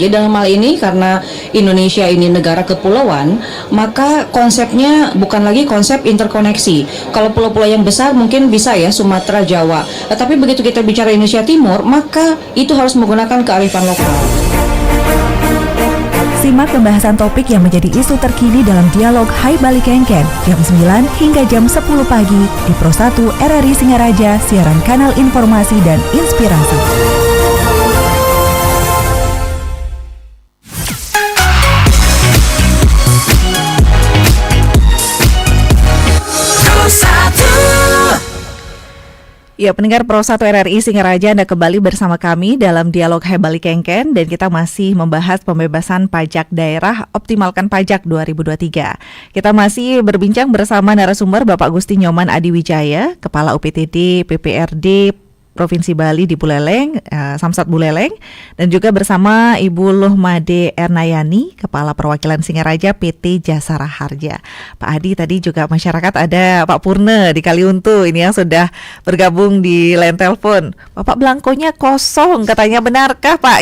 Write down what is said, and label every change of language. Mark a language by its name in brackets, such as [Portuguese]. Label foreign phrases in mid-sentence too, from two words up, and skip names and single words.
[Indonesian] Jadi dalam hal ini karena Indonesia ini negara kepulauan, maka konsepnya bukan lagi konsep interkoneksi. Kalau pulau-pulau yang besar mungkin bisa ya Sumatera, Jawa. Tapi begitu kita bicara Indonesia Timur, maka itu harus menggunakan kearifan lokal. Simak pembahasan topik yang menjadi isu terkini dalam dialog Hai Bali Kengken jam 9 hingga jam 10 pagi di Pro 1 RRI Singaraja, siaran kanal informasi dan inspirasi. Ya, pendengar Pro 1 RRI Singaraja, Anda kembali bersama kami dalam dialog Hai Bali Kengken dan kita masih membahas pembebasan pajak daerah Optimalkan Pajak 2023. Kita masih berbincang bersama narasumber Bapak Gusti Nyoman Adiwijaya, Kepala UPTD PPRD Provinsi Bali di Buleleng, Samsat Buleleng, dan juga bersama Ibu Lohmade Ernayani, Kepala Perwakilan Singaraja PT Jasara Harja. Pak Adi, tadi juga masyarakat ada Pak Purna di Kaliuntu ini yang sudah bergabung di line telepon. Bapak belangkonya kosong, katanya benarkah Pak?